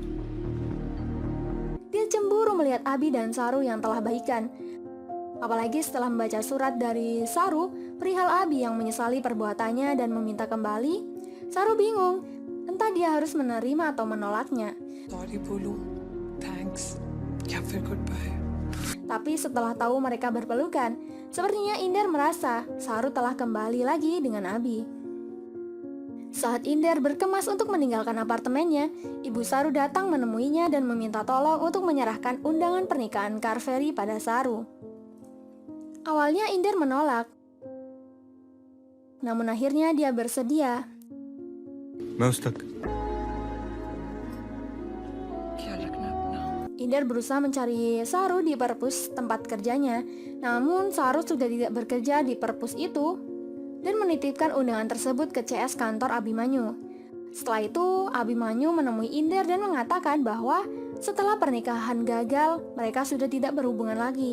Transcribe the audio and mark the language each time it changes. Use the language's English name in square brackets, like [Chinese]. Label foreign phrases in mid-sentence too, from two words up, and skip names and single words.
[Indonesian] Dia cemburu melihat Abi dan Saru yang telah baikan. Apalagi setelah membaca surat dari Saru perihal Abi yang menyesali perbuatannya dan meminta kembali, Saru bingung, entah dia harus menerima atau menolaknya. [Hindi] Sorry बोलूं, thanks, या फिर goodbye. [Indonesian] Tapi setelah tahu mereka berpelukan, sepertinya Inder merasa Saru telah kembali lagi dengan Abi. Saat Inder berkemas untuk meninggalkan apartemennya, ibu Saru datang menemuinya dan meminta tolong untuk menyerahkan undangan pernikahan Karveri pada Saru. Awalnya Inder menolak, namun akhirnya dia bersedia. [Hindi] मैं उस तक ख्याल रखना अपना। [Indonesian] Inder berusaha mencari Saru di perpus tempat kerjanya, namun Saru sudah tidak bekerja di perpus itu dan menitipkan undangan tersebut ke CS kantor Abimanyu. Setelah itu, Abimanyu menemui Inder dan mengatakan bahwa setelah pernikahan gagal, mereka sudah tidak berhubungan lagi.